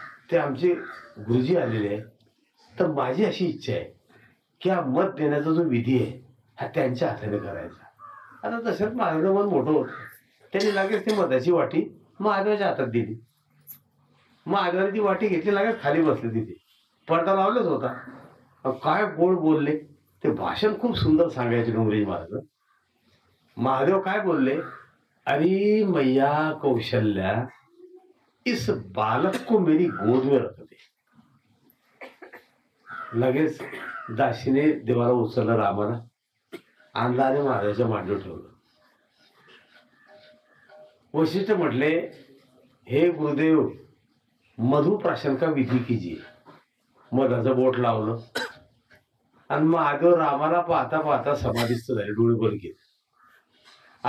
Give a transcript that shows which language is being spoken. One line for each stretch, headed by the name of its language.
Marathi: ते आमचे गुरुजी आलेले आहे. तर माझी अशी इच्छा आहे की हा मत देण्याचा जो विधी आहे हा त्यांच्या हाताने करायचा. आता दशरथ महाराजांचं मन मोठं होतं. त्यांनी लगेच ती मताची वाटी महादेवाच्या हातात दिली. महादेवाने ती वाटी घेतली, लगेच खाली बसले. तिथे पडदा लावलाच होता. काय गोड बोलले. ते भाषण खूप सुंदर सांगायचे डोंगरेजी महाराज. महादेव काय बोलले,
Hindi: अरे मैया कौशल्या, इस बालक को मेरी गोद में रख दे.
Marathi: लगेच दासीने देवाला उचललं, रामाला आणला आणि महाराजाच्या मांडीवर ठेवलं. वशिष्ठ म्हटले,
Hindi: हे गुरुदेव मधु प्राशन का विधी कीजिए.
Marathi: मधाचं बोट लावलं आणि महादेव रामाला पाहता पाहता समाधीस्थ झाले, डोळे बंद केले.